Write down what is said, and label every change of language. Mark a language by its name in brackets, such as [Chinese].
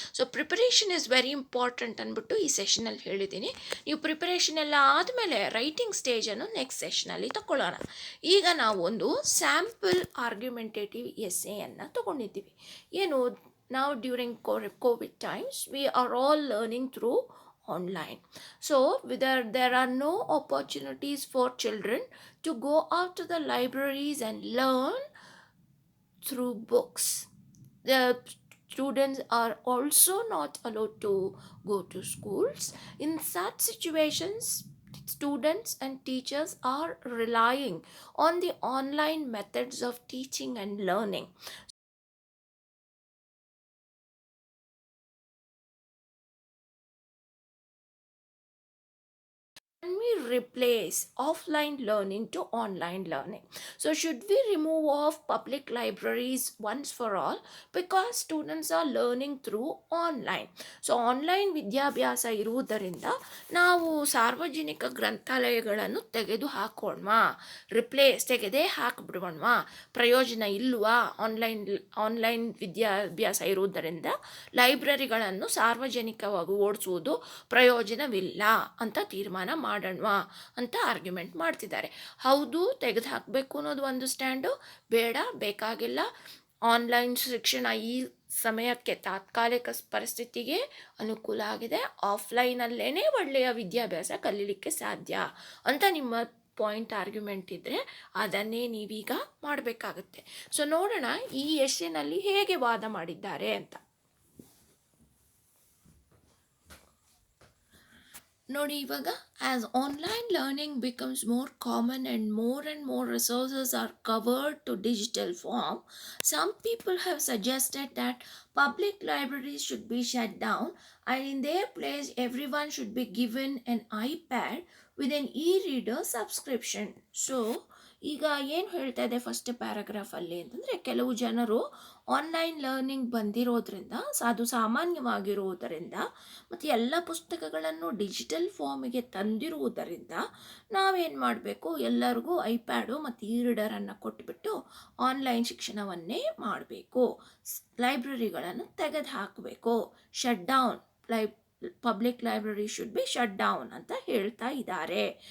[Kannada] So [English] preparation is very important [Kannada] ಅಂದ್ಬಿಟ್ಟು ಈ ಸೆಷನಲ್ಲಿ ಹೇಳಿದ್ದೀನಿ. ನೀವು ಪ್ರಿಪರೇಷನ್ ಎಲ್ಲ ಆದಮೇಲೆ ರೈಟಿಂಗ್ ಸ್ಟೇಜನ್ನು ನೆಕ್ಸ್ಟ್ ಸೆಷನಲ್ಲಿ ತಗೊಳ್ಳೋಣ. ಈಗ ನಾವು ಒಂದು ಸ್ಯಾಂಪಲ್ ಆರ್ಗ್ಯುಮೆಂಟೇಟಿವ್ ಎಸ್ಸೆಯನ್ನು ತಗೊಂಡಿದ್ದೀವಿ. ಏನು, ನಾವು [English] During Covid times we are all learning through online. So there are no opportunities for children to go out to the libraries and learn through books. The students are also not allowed to go to schools. In such situations, students and teachers are relying on the online methods of teaching and learning. Can we replace offline learning to online learning? So should we remove off public libraries once for all, because students are learning through online? [Kannada] So online ವಿದ್ಯಾಭ್ಯಾಸ ಇರುವುದರಿಂದ ನಾವು ಸಾರ್ವಜನಿಕ ಗ್ರಂಥಾಲಯಗಳನ್ನು ತೆಗೆದು ಹಾಕೋಣವಾ, ತೆಗೆದೇ ಹಾಕಿಬಿಡೋಣವಾ? ಪ್ರಯೋಜನ ಇಲ್ವಾ? Online ವಿದ್ಯಾಭ್ಯಾಸ ಇರುವುದರಿಂದ ಲೈಬ್ರರಿಗಳನ್ನು ಸಾರ್ವಜನಿಕವಾಗಿ ಓಡಿಸುವುದು ಪ್ರಯೋಜನವಿಲ್ಲ ಅಂತ ತೀರ್ಮಾನ ಮಾಡೋಣವಾ ಅಂತ ಆರ್ಗ್ಯುಮೆಂಟ್ ಮಾಡ್ತಿದ್ದಾರೆ. ಹೌದು, ತೆಗೆದು ಹಾಕಬೇಕು ಅನ್ನೋದು ಒಂದು ಸ್ಟ್ಯಾಂಡು, ಬೇಡ, ಬೇಕಾಗಿಲ್ಲ, ಆನ್ಲೈನ್ ಶಿಕ್ಷಣ ಈ ಸಮಯಕ್ಕೆ ತಾತ್ಕಾಲಿಕ ಪರಿಸ್ಥಿತಿಗೆ ಅನುಕೂಲ ಆಗಿದೆ, ಆಫ್ಲೈನಲ್ಲೇ ಒಳ್ಳೆಯ ವಿದ್ಯಾಭ್ಯಾಸ ಕಲೀಲಿಕ್ಕೆ ಸಾಧ್ಯ ಅಂತ ನಿಮ್ಮ ಪಾಯಿಂಟ್ ಆರ್ಗ್ಯುಮೆಂಟ್ ಇದ್ದರೆ ಅದನ್ನೇ ನೀವೀಗ ಮಾಡಬೇಕಾಗುತ್ತೆ. ಸೊ ನೋಡೋಣ ಈ ಎಸ್ಸೆನಲ್ಲಿ ಹೇಗೆ ವಾದ ಮಾಡಿದ್ದಾರೆ ಅಂತ. ನೋಡಿ, ಇವಾಗ [English] as online learning becomes more common and more resources are covered to digital form, some people have suggested that public libraries should be shut down and in their place everyone should be given an iPad with an e-reader subscription. [Kannada] So ಈಗ ಏನು ಹೇಳ್ತಾ ಇದೆ first ಪ್ಯಾರಾಗ್ರಾಫಲ್ಲಿ ಅಂತಂದರೆ, ಕೆಲವು ಜನರು online learning ಬಂದಿರೋದ್ರಿಂದ, ಅದು ಸಾಮಾನ್ಯವಾಗಿರುವುದರಿಂದ ಮತ್ತು ಎಲ್ಲ ಪುಸ್ತಕಗಳನ್ನು ಡಿಜಿಟಲ್ ಫಾರ್ಮಿಗೆ ತಂದಿರುವುದರಿಂದ ನಾವೇನು ಮಾಡಬೇಕು, ಎಲ್ಲರಿಗೂ ಐಪ್ಯಾಡು ಮತ್ತು ಇ ರೀಡರನ್ನು ಕೊಟ್ಬಿಟ್ಟು ಆನ್ಲೈನ್ ಶಿಕ್ಷಣವನ್ನೇ ಮಾಡಬೇಕು, ಲೈಬ್ರರಿಗಳನ್ನು ತೆಗೆದು ಹಾಕಬೇಕು, shut down, [English] public library should be shut down [Kannada] ಅಂತ ಹೇಳ್ತಾ ಇದ್ದಾರೆ.